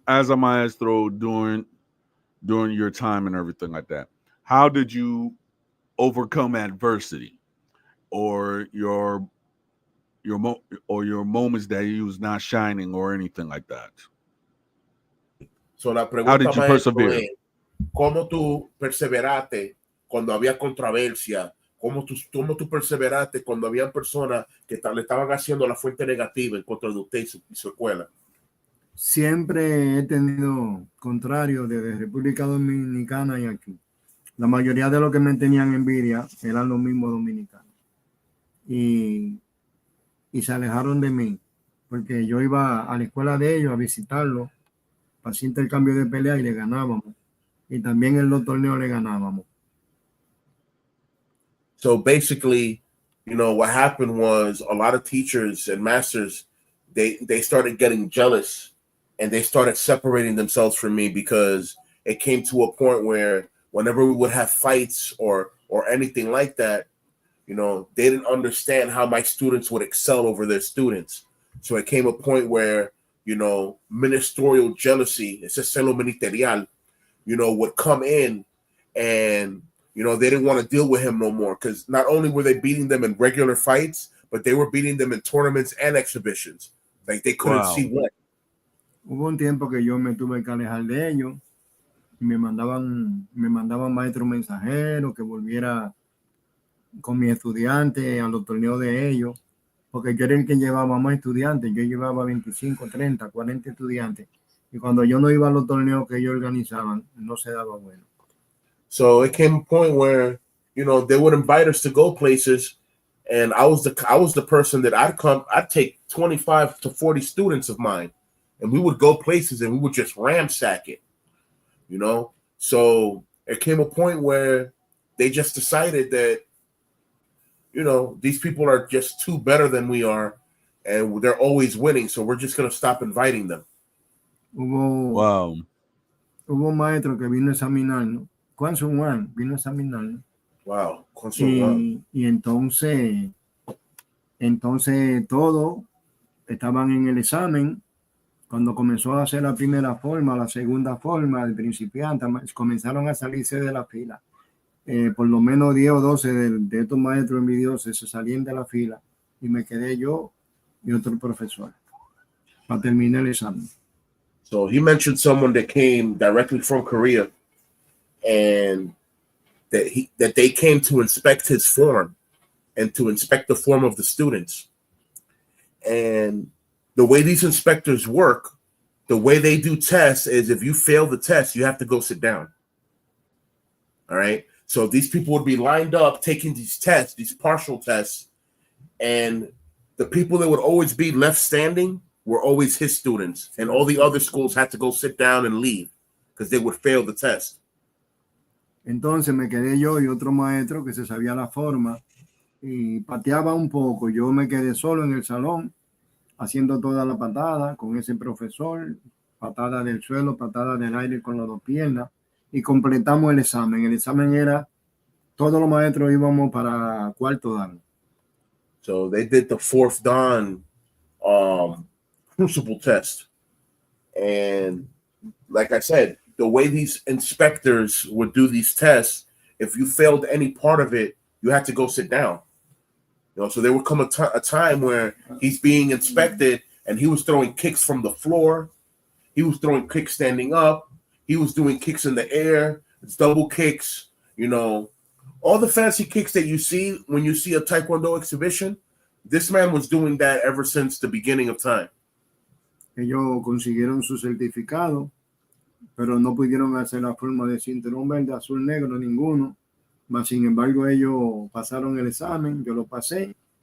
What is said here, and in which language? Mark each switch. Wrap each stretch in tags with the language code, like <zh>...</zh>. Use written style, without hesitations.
<en>As a maestro during your time and everything like that, how did you overcome adversity or your moments that you was not shining or anything like that?</en> <es>So la pregunta,</es> <en>how did you persevere?</en> <es>¿Cómo tú perseveraste cuando había controversia, cómo tú perseveraste cuando había personas que le estaban haciendo la fuente negativa en contra de usted y su escuela? Siempre he tenido contrario desde República Dominicana y aquí. La mayoría de los que me tenían envidia eran los mismos dominicanos. Y se alejaron de mí, porque yo iba a la escuela de ellos a visitarlos, para hacer intercambio de pelea y le ganábamos. Y también en los torneos le ganábamos.</es> <en>So basically, what happened was a lot of teachers and masters, they started getting jealous and they started separating themselves from me because it came to a point where whenever we would have fights or anything like that, they didn't understand how my students would excel over their students. So it came a point where, ministerial jealousy,</en> <es>ese celo ministerial,</es> <en>would come in and, they didn't want to deal with him no more because not only were they beating them in regular fights, but they were beating them in tournaments and exhibitions. Like they couldn't see what.</en> <es>Hubo un tiempo que yo me tuve que alejar de ellos y me mandaban maestros mensajeros que volviera con mis estudiantes a los torneos de ellos, porque yo era el que llevaba más estudiantes. Yo llevaba 25, 30, 40 estudiantes. Y cuando yo no iba a los torneos que ellos organizaban, no se daba bueno.</es> <en>So it came a point where, they would invite us to go places, and I was the person that I'd take 25 to 40 students of mine, and we would go places and we would just ransack it, So it came a point where they just decided that, these people are just too better than we are, and they're always winning, so we're just going to stop inviting them.</en> <es>Hubo un maestro que vino a examinarnos. Juan vino a examinarnos.</es> <en>Wow.</en> <es>Y entonces todos estaban en el examen. Cuando comenzó a hacer la primera forma, la segunda forma, el principiante, comenzaron a salirse de la fila. Por lo menos 10 o 12 de estos maestros envidiosos se salían de la fila y me quedé yo y otro profesor para terminar el examen.</es> <en>So he mentioned someone that came directly from Korea and that they came to inspect his form and to inspect the form of the students. And the way these inspectors work, the way they do tests is if you fail the test, you have to go sit down. All right. So these people would be lined up taking these tests, these partial tests, and the people that would always be left standing were always his students, and all the other schools had to go sit down and leave because they would fail the test.</en> <es>Entonces me quedé yo y otro maestro que se sabía la forma y pateaba un poco. Yo me quedé solo en el salón haciendo toda la patada con ese profesor, patada del suelo, patada del aire con las dos piernas, y completamos el examen. El examen era, todos los maestros íbamos para cuarto dan.</es> <en>So they did the fourth dan crucible test. And like I said, the way these inspectors would do these tests, if you failed any part of it, you had to go sit down. So there would come a time where he's being inspected and he was throwing kicks from the floor. He was throwing kicks standing up. He was doing kicks in the air. It's double kicks, all the fancy kicks that you see when you see a Taekwondo exhibition. This man was doing that ever since the beginning of time.</en> <es>Ellos consiguieron su certificado, pero no pudieron hacer la forma de cinturón verde, azul, negro, ninguno. Mas, sin embargo, ellos pasaron el examen, yo lo pasé.</es>